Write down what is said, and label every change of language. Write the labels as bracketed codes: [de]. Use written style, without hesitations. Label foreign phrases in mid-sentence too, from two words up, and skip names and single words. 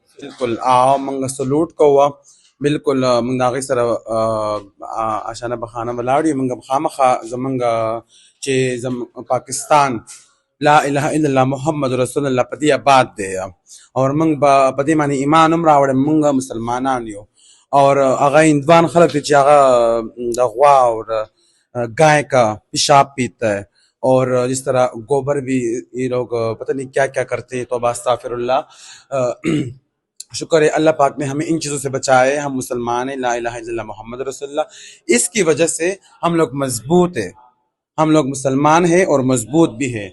[ps] بالکل موږ سلوټ کوو بالکل موږ د هغې سره اشانه بخانه ولاړ یو موږ خامخا زموږ چې پاکستان [ar] لا اله الا الله محمد رسول الله [ps] په دې آباد دی او موږ په دې باندې ایمان هم راوړی موږ مسلمانان یو और هغه هندوان خلک چې هغه د غوا [ur] اور گائے کا پیشاب پیتا ہے اور جس طرح گوبر بھی یہ لوگ پتا نہیں کیا کیا کرتے ہیں. تو استغفراللہ شکر ہے اللہ پاک نے ہمیں ان چیزوں سے بچائے. ہم مسلمان ہیں, [ar] لا إله إلا الله محمد رسول الله. [ur] اسکی وجہ سے ہم لوگ مضبوط ہے، ہم لوگ مسلمان ہیں اور مضبوط بھی ہے.